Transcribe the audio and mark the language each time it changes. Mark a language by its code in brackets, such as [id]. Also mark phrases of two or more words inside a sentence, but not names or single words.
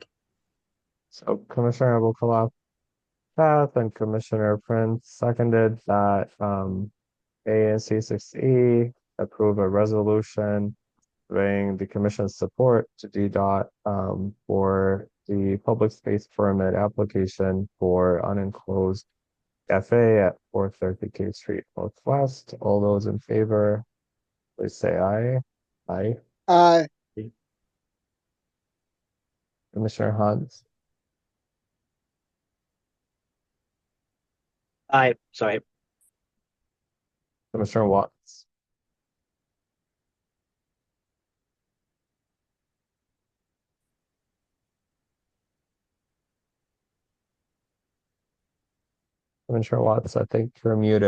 [en] So Commissioner Abou Path and Commissioner Prince seconded that ANC 6E approve a resolution conveying the commission's support to DDOT for the public space permit application for unenclosed cafe at 430 K Street Northwest. All those in favor, please say aye. Aye. Aye. Commissioner Hunt, Aye, sorry. Commissioner Watts, Commissioner Watts, I think you're muted.